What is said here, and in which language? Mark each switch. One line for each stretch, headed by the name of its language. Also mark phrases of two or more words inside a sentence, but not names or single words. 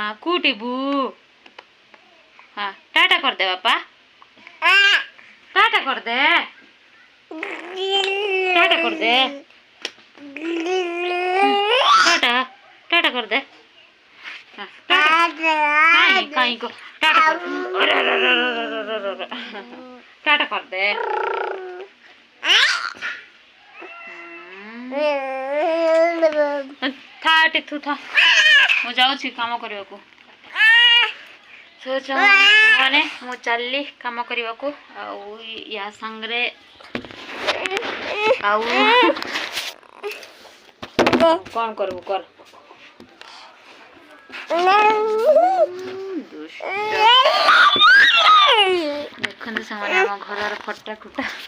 Odia: କୁଟିବୁ ହଁ ଟାଟା କରିଦେ ବାପା ଟାଟା କରିଦେ ଟାଟା କରିଦେ ଟାଟା ଟାटा କରିଦେ କାଇଁ ଟାଟା ଟାଟା କରିଦେ था टिथु था ମୁଁ ଯାଉଛି କାମ କରିବାକୁ ମାନେ ମୁଁ ଚାଲିଲି କାମ କରିବାକୁ ଆଉ ୟା ସାଙ୍ଗରେ ଆଉ କ'ଣ କରିବୁ କର ଦେଖନ୍ତୁ ସେମାନେ ଆମ ଘରର ଫଟା କୁଟା